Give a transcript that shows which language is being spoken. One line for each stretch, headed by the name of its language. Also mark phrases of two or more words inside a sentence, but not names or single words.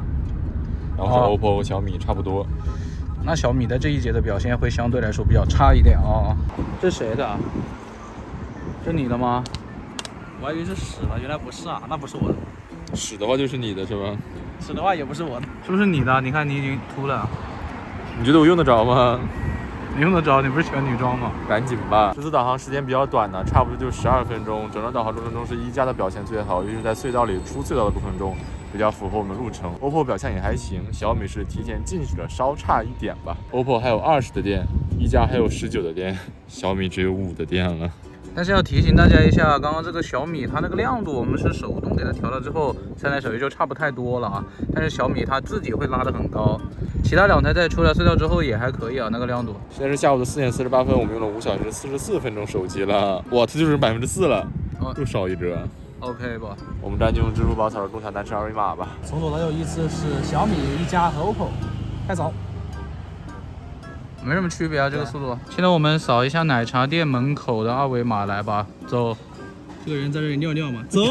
Chinese: 然後是 OPPO 和小米差不多。那小米在這一節的表現會相對來說比較差一點啊。這誰的？這你的嗎？我還以為是屎了，原來不是啊，那不是我的。屎的話就是你的是吧？屎的話也不是我的，是不是你的？你看你已經禿了。你覺得我用得着嗎？你用得着，你不是喜歡女裝嗎？趕緊吧。這次導航時間比較短呢，差不多就12分鐘。整個導航過程中是一加的表現最好，尤其是在隧道裡出隧道的過程中，比較符合我們路程。OPPO 表現也還行，小米是提前進去了，稍差一點吧。OPPO 還有20的電，一加還有19的電，小米只有5的電了。但是要提醒大家一下，剛剛這個小米它那個亮度，我們是手動給它調了之後，三台手機就差不太多了啊。但是小米它自己會拉得很高，其他兩台在出了隧道之後也還可以啊，那個亮度。現在是下午的4點48分，我們用了5小時44分鐘手機了，哇，這就是4%了，又少一折。 OK 吧，我們這就用支付寶掃入共享單車二維碼吧。從左到右依次是小米、一加和 OPPO。開走。沒什麼區別啊，這個速度。現在我們掃一下奶茶店門口的二維碼，來吧，走。這個人在這裡尿尿嗎？走。